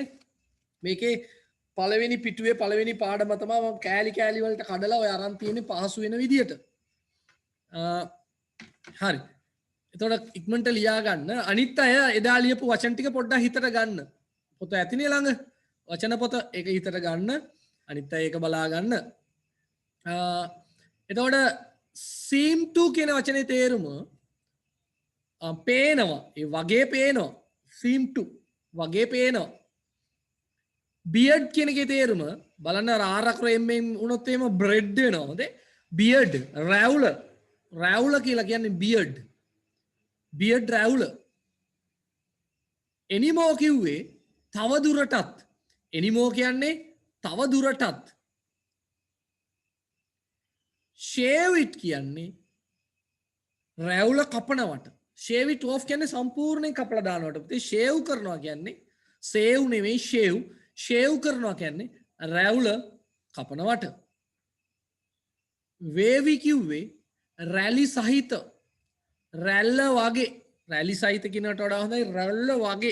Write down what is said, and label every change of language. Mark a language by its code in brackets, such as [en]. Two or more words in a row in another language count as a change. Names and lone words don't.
[si] මේකේ පළවෙනි පිටුවේ පළවෙනි පාඩම තමයි මම කෑලි කෑලි වලට කඩලා ඔය අරන් තියෙන්නේ පහසු වෙන විදියට. හරි. එතකොට ඉක්මනට ලියා ගන්න. අනිත් අය එදා ලියපු වචන ටික පොඩ්ඩක් හිතට ගන්න. පොත ඇතිනේ ළඟ. වචන පොත ඒක හිතට ගන්න. අනිත් අය ඒක බලා ගන්න. එතකොට [en] seem to [si] කියන වචනේ තේරුම පේනවා. ඒ වගේ පේනවා. [en] seem to [si] වගේ පේනවා. beard කියන එකේ තේරුම බලන්න ආරක් රෙම්ෙන් වුණොත් එහෙම බ්‍රෙඩ් වෙනවා. හොඳේ. beard රැවුල කියලා කියන්නේ beard. beard රැවුල. anymore කිව්වේ තව දුරටත්. anymore කියන්නේ තව දුරටත්. [en] shave it [si] කියන්නේ රැවුල කපනවට. [en] shave it off [si] කියන්නේ සම්පූර්ණයෙන් කපලා දානවට. පුතේ shave කරනවා කියන්නේ save නෙවෙයි shave. shave කරනවා කියන්නේ රැවුල කපනවට. wavy කිව්වේ රැලි සහිත. රැල්ල වගේ. රැලි සහිත කියනකට වඩා හොඳයි රැල්ල වගේ.